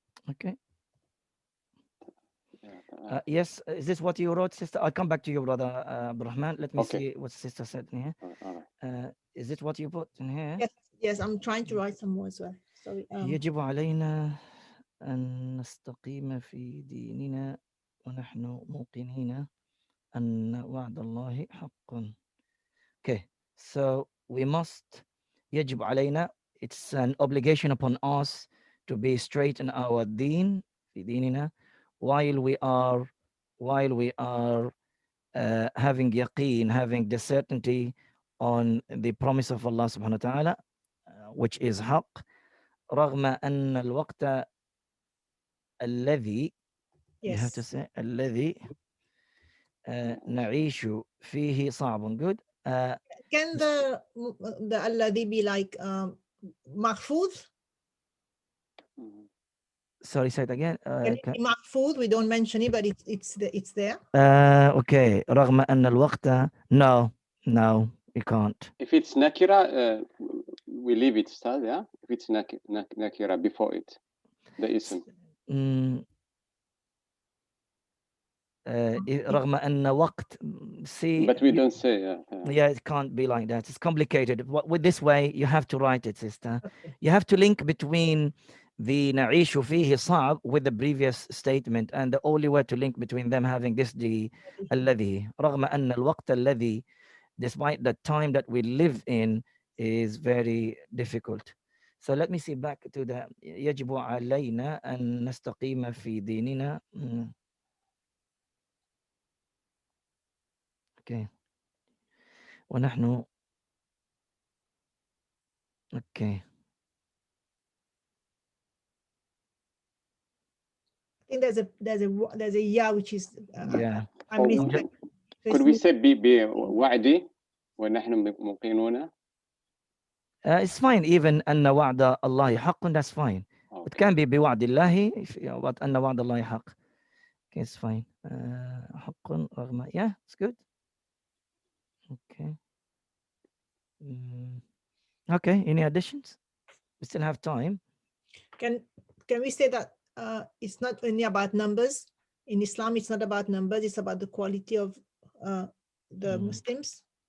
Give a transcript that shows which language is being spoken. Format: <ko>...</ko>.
<en>Okay. Yes, is this what you wrote, sister? I'll come back to you, brother Abdurrahman. Let me Okay. see what sister said in here. All right. Is it what you put in here? Yes, yes, I'm trying to write some more as well. Sorry.</en> <ar>يجب علينا أن نستقيم في ديننا ونحن موقنين أن وعد الله حق.</ar> <en>Okay, so we must,</en> <ar>يجب علينا,</ar> <en>it's an obligation upon us to be straight in our deen,</en> <ar>في ديننا,</ar> <en>while we are having yaqeen, having the certainty on the promise of Allah subhanahu wa ta'ala, which is haqq,</en> <ar>رغم أن الوقت الذي,</ar> <en>you have to yes. say</en> <ar>الذي نعيش فيه صعب.</ar> <en>Good. Can the alladhi be like mahfuz? Sorry, say it again. Can it be mahfuz? We don't mention it, but it's there. Okay.</en> <ar>رغم أن الوقت,</ar> <en>no, you can't. If it's nakira, we leave it, Ustaz, yeah? If it's nakira before it, the ism.</en> <ar>رغم أن وقت,</ar> <en>see. But we don't say, Yeah, it can't be like that. It's complicated. With this way, you have to write it, sister. Okay. You have to link between the</en> <ar>نعيش فيه صعب</ar> <en>with the previous statement, and the only way to link between them having this the</en> <ar>الذي, رغم أن الوقت الذي,</ar> <en>despite the time that we live in, is very difficult. So let me see back to the</en> <ar>يجب علينا أن نستقيم في ديننا.</ar> <en>Okay.</en> <ar>ونحن</ar> <en>okay. I think there's a ya which is Yeah. I missed could, it. could we say</en> <ar>بوعدي ونحن موقنون?</ar> <en>It's fine, even</en> <ar>أن وعد الله حق,</ar> <en>that's fine. It can be</en> <ar>بوعد الله,</ar> <en>but</en> <ar>أن وعد الله حق.</ar> <en>Okay, it's fine.</en> <ar>حق رغم,</ar> <en>yeah, it's good. Okay. Okay, any additions? We still have time. Can we say that it's not only about numbers? In Islam, it's not about numbers, it's about the quality of the Muslims.</en>